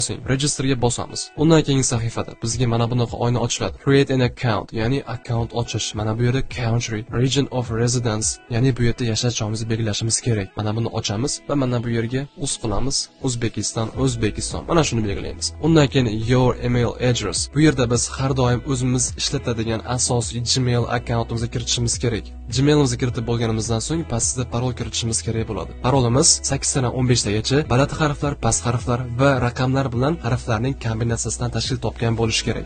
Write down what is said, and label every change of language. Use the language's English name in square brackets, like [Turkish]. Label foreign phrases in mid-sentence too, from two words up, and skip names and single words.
[Uzbek] registerga bosamiz. Undan keyingi sahifada bizga mana bunaqa oyna ochiladi. [English] Create an account, [Uzbek] ya'ni account ochish. Mana bu yerda [English] country, region of residence, [Uzbek] ya'ni bu yerda yashash joyimizni belgilashimiz kerak. Mana buni ochamiz va mana bu yerga qilamiz. O'zbekiston. Mana shuni belgilaymiz. Undan keyin [English] your email address. [Uzbek] Bu yerda biz har doim o'zimiz ishlatadigan asosiy Gmail akkauntimizni kiritishimiz kerak. Gmailimizni kiritib bo'lganimizdan so'ng pastda parol kiritishimiz kerak bo'ladi. Parolimiz 8 dan 15 tagacha baland harflar, past harflar va raqamlar bilan harflarning kombinatsiyasidan tashkil topgan bo'lishi kerak.